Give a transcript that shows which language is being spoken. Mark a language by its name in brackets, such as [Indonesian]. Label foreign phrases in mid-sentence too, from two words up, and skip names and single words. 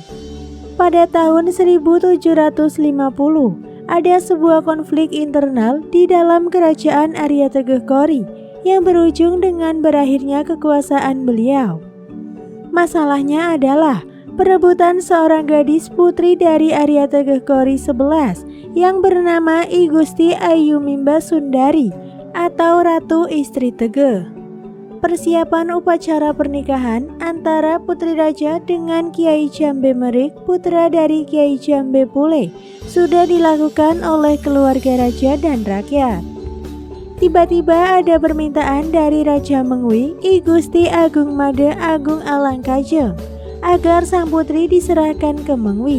[Indonesian] Pada tahun 1750, ada sebuah konflik internal di dalam kerajaan Arya Tegeh Kori yang berujung dengan berakhirnya kekuasaan beliau. Masalahnya adalah perebutan seorang gadis putri dari Arya Tegeh Kori 11 yang bernama I Gusti Ayumimba Sundari atau Ratu Istri Tegeh. Persiapan upacara pernikahan antara Putri Raja dengan Kiai Jambe Merik, putra dari Kiai Jambe Pule, sudah dilakukan oleh keluarga raja dan rakyat. Tiba-tiba ada permintaan dari Raja Mengwi, I Gusti Agung Made Agung Alangkajeng, agar sang putri diserahkan ke Mengwi.